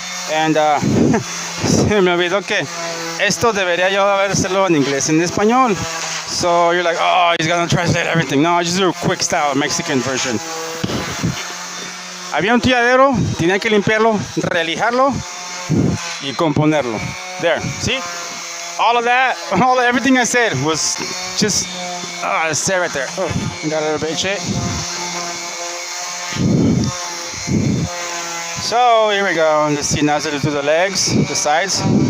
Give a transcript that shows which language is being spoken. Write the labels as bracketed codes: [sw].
[es] And se me olvidó que esto debería yo habérselo en inglés, en español. [en] So you're like, oh, he's gonna translate everything. No, I just do a quick style Mexican version. [es] Había un tiradero, tenía que limpiarlo, relijarlo y componerlo. [en] There, see? Everything I said was just, stay right there. Oh, got a little bit shit. So here we go. Let's see, now to do the legs, the sides.